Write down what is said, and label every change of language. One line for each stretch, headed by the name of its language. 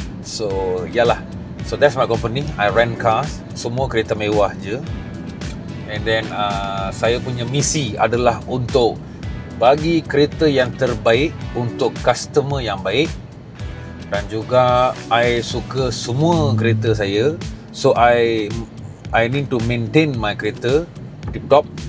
English: So yalah, so that's my company. I rent cars,
Malay: semua kereta mewah je.
English: And then
Malay: saya punya misi adalah untuk bagi kereta yang terbaik untuk customer yang baik. Dan juga I suka semua kereta saya.
English: So I need to maintain my kereta tip top.